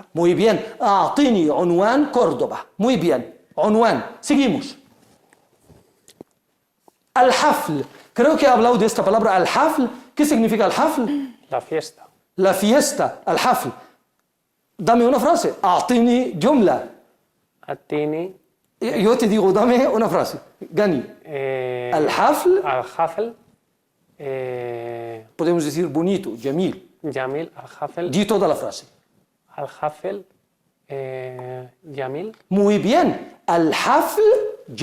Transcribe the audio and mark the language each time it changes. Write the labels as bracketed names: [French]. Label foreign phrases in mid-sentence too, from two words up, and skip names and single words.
[Spanish] Muy bien. [Arabic] أعطني عنوان [Spanish] Córdoba. Muy bien. Unwan. Seguimos. [Arabic] Al-hafl. [Spanish] Creo que he hablado de esta palabra al-hafl. ¿Qué significa al-hafl? La fiesta. La fiesta, al-hafl. Dame una frase. [Arabic] أعطني جملة. Atini. [Spanish] Yo te digo, dame una frase. [Arabic] Gani. Al-hafl. Al-hafl. [Spanish] Podemos decir bonito, jamil. [Arabic] جميل. الحفل. [Spanish] Di toda la frase. [Arabic] الحفل. جميل. [Spanish] Muy bien. [Arabic] الحفل جميل.